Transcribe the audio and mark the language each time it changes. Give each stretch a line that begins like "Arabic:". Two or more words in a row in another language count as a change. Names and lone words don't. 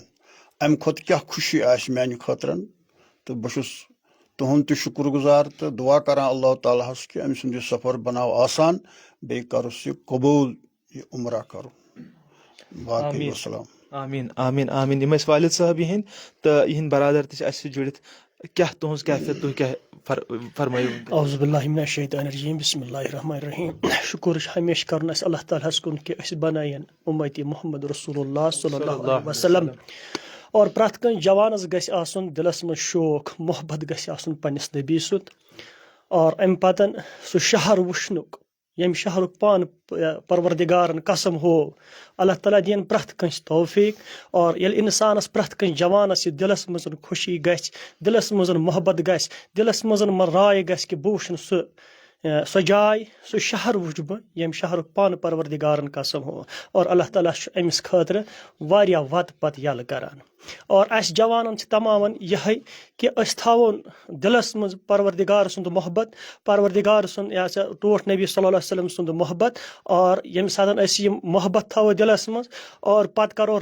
Kashmiri: امہِ کھۄتہٕ کیٛاہ خوشی آسہِ میانہِ خٲطرٕ تہٕ بہٕ چھُس تُہُنٛد تہِ شُکر گُزار تہٕ دُعا کران اللہ تعالیٰ ہس کہِ أمۍ سُنٛد یہِ سفر بناو آسان بیٚیہِ کرُس یہِ قبوٗل یہِ عمرہ کرُن. باقٕے وسلام. آمیٖن آمیٖن آمیٖن. یِم ٲسۍ والد صٲب یِہنٛدۍ تہٕ یِہنٛدۍ برادر تہِ چھِ اَسہِ سۭتۍ جُڑِتھ. کیٛاہ تُہنٛز کیفیت تُہۍ کیٛاہ فرمٲیِو؟
Arabic: اعوذ باللہ من الشیطان الرجیم بسم اللہ الرحمن الرحیم.
Kashmiri: شُکر چھُ ہمیشہِ کرُن اَسہِ اللہ تعالیٰ ہس کُن کہِ أسۍ بنایَن اُمتی
Arabic: محمد رسول اللہ صلی اللہ علیہ وسلم.
Kashmiri: اور پرٛٮ۪تھ کٲنٛسہِ جوانس گژھِ آسُن دِلس منٛز شوق محبت گژھِ آسُن پننِس نبی سُنٛد اور امہِ پتہٕ سُہ شہر وٕچھنُک ییٚمہِ شہرُک پانہٕ پروردِگارن قسم ہوو. اللہ تعالیٰ دِیِن پرٛٮ۪تھ کٲنٛسہِ توفیٖق اور ییٚلہِ اِنسانس پرٛٮ۪تھ کٲنٛسہِ جوانس یہِ دِلس منٛز خوشی گژھِ دِلس منٛز محبت گژھِ دِلس منٛز راے گژھِ کہِ بہٕ وٕچھن سُہ سۄ جاے سُہ شہر وٕچھ بہٕ ییٚمہِ شہرُک پانہٕ پروردِگارن قسم ہو اور اللہ تعالیٰ چھُ أمِس خٲطرٕ واریاہ وَتہٕ پتہٕ یَلہٕ کران اور اَسہِ جوانن چھِ تمامن یِہے کہِ أسۍ تھاوون دِلس منٛز پروردِگار سُنٛد محبت پروردِگار سُنٛد یہِ ہسا ٹوٹھ نبی
Arabic: صلی اللہ علیہ وسلم
Kashmiri: سُنٛد محبت اور ییٚمہِ ساتہٕ أسۍ یِم محبت تھاوو دِلس منٛز اور پتہٕ کرو